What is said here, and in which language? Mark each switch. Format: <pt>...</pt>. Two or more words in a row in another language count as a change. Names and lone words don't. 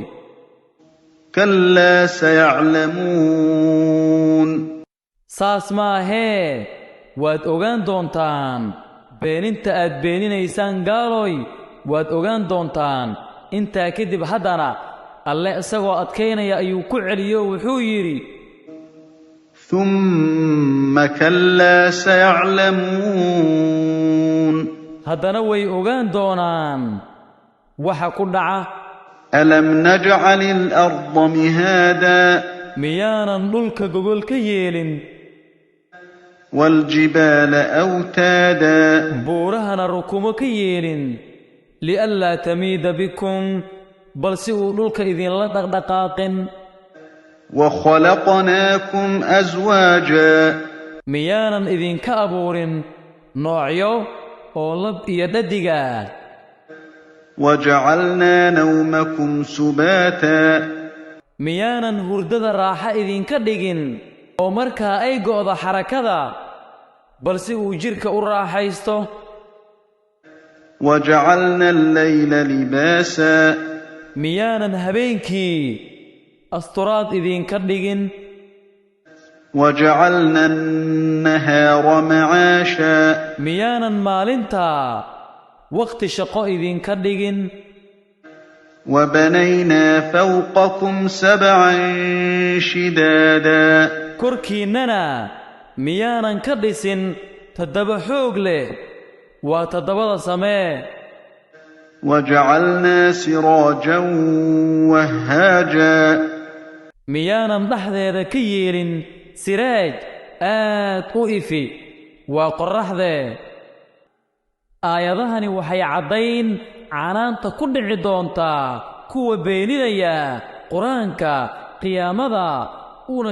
<ar>كلا سيعلمون</ar> <so>saas maahee waad ogaan doontaan beeninta aad beeninaysaan gaaloy waad ogaan doontaan intaa kadib haddana alle isagoo adkaynaya ayuu ku celiyo wuxuu yidhi</so> <ar>ثم كلا سيعلمون</ar> <so>haddana way ogaan doonaan waxa ku dhaca</so> <ar>ألم نجعل الأرض مهادا</ar> <so>miyaanan dhulka gogol ka yeelin</so> <ar>والجبال أوتادا</ar> <so>buurahana rukumo ka yeelin</so> <ar>لئلا تميد بكم</ar> <so>bal si uu dhulka idinla dhaqdhaqaaqin</so> <ar>وخلقناكم أزواجا</ar> <so>miyaanan idinka abuurin noocyo oo lab iyo dhadiga</so> <ar>وجعلنا نومكم سباتا</ar> <so>miyaanan hurdada raaxa idinka dhigin oo markaa ay go'do xarakada balse uu jirka u raaxaysto</so> <ar>وجعلنا الليل لباسا</ar> <so>miyaanan habeenkii asturaad idinka dhigin</so> <ar>وجعلنا النهار معاشا</ar> <so>miyaanan maalintaa waqti shaqo idinka dhigin</so> <ar>وبنينا فوقكم سبعا شدادا</ar> <so>korkiinnana miyaanan ka dhisin toddoba xoog leh waa toddobada samee</so> <ar>وجعلنا سراجا وهاجا</ar> <so>miyaanan dhaxdeeda ka yeelin siraaj aad u ifi waa qorraxdee aayadahani waxay caddayn canaanta ku dhici doontaa kuwa beeninaya quraanka qiyaamada uuna</so>